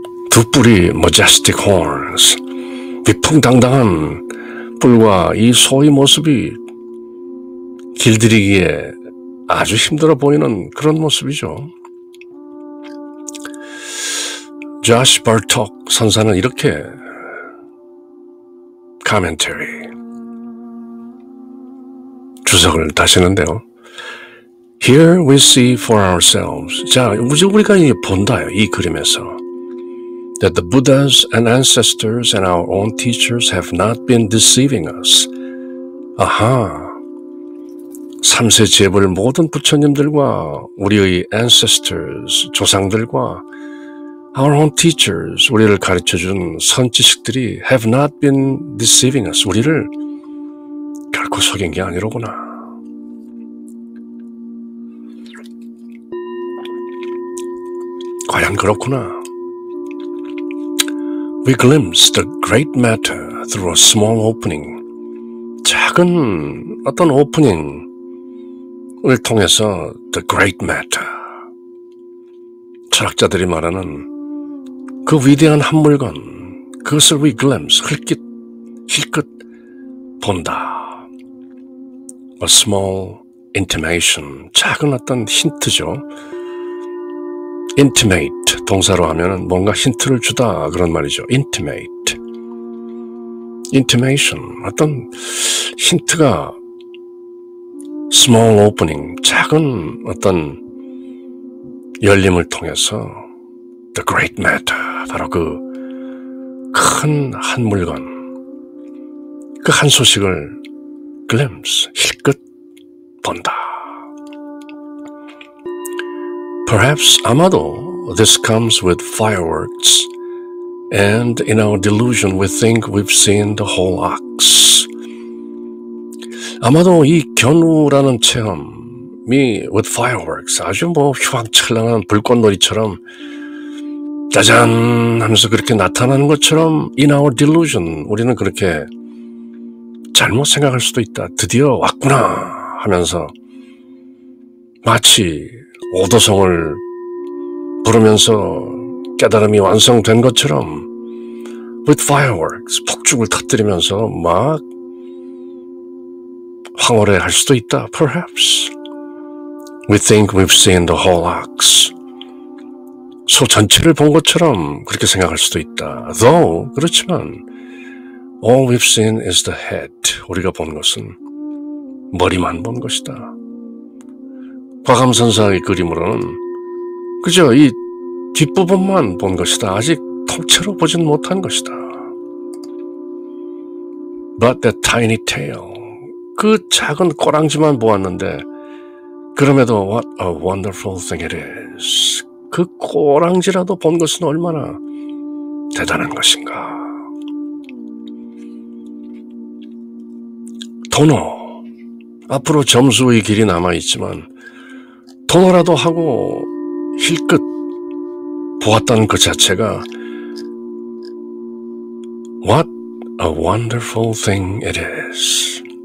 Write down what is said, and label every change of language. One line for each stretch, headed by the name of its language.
Korean: 두 뿔이
English: majestic horns,
Korean: 위풍당당한 뿔과 이 소의 모습이 길들이기에 아주 힘들어 보이는 그런 모습이죠. 조시 버톡 선사는 이렇게 commentary, 주석을 다시는데요.
English: Here we see for ourselves.
Korean: 자, 우리가 본다요. 이 그림에서.
English: That the Buddhas and ancestors and our own teachers have not been deceiving us.
Korean: 아하. 3세 재벌 모든 부처님들과 우리의 ancestors, 조상들과
English: our own teachers,
Korean: 우리를 가르쳐준 선지식들이
English: have not been deceiving us.
Korean: 우리를 결코 속인 게 아니로구나. 과연 그렇구나.
English: We glimpse the great matter through a small opening.
Korean: 작은 어떤 오프닝을 통해서
English: the great matter.
Korean: 철학자들이 말하는 그 위대한 한 물건, 그것을
English: we glimpse,
Korean: 힐끗 본다.
English: A small intimation,
Korean: 작은 어떤 힌트죠. intimate, 동사로 하면 뭔가 힌트를 주다 그런 말이죠. intimation, 어떤 힌트가
English: small opening,
Korean: 작은 어떤 열림을 통해서
English: the great matter,
Korean: 바로 그 큰 한 물건, 그 한 소식을 glimpse, 힐끗 본다.
English: Perhaps
Korean: 아마도
English: this comes with fireworks, and in our delusion we think we've seen the whole ox.
Korean: 아마도 이 견우라는 체험이
English: with fireworks,
Korean: 아주 휘황찬란한 불꽃놀이처럼 짜잔 하면서 그렇게 나타나는 것처럼
English: in our delusion,
Korean: 우리는 그렇게 잘못 생각할 수도 있다. 드디어 왔구나 하면서 마치 오도성을 부르면서 깨달음이 완성된 것처럼
English: with fireworks,
Korean: 폭죽을 터뜨리면서 막 황홀해할 수도 있다.
English: Perhaps we think we've seen the whole ox.
Korean: 소 전체를 본 것처럼 그렇게 생각할 수도 있다.
English: Though,
Korean: 그렇지만
English: all we've seen is the head.
Korean: 우리가 본 것은 머리만 본 것이다. 과감선사의 그림으로는 그저 이 뒷부분만 본 것이다. 아직 통째로 보진 못한 것이다.
English: But that tiny tail,
Korean: 그 작은 꼬랑지만 보았는데 그럼에도
English: what a wonderful thing it is.
Korean: 그 꼬랑지라도 본 것은 얼마나 대단한 것인가. 도노, 앞으로 점수의 길이 남아있지만 도노라도 하고 힐끗 보았다는 그 자체가
English: What a wonderful thing it is.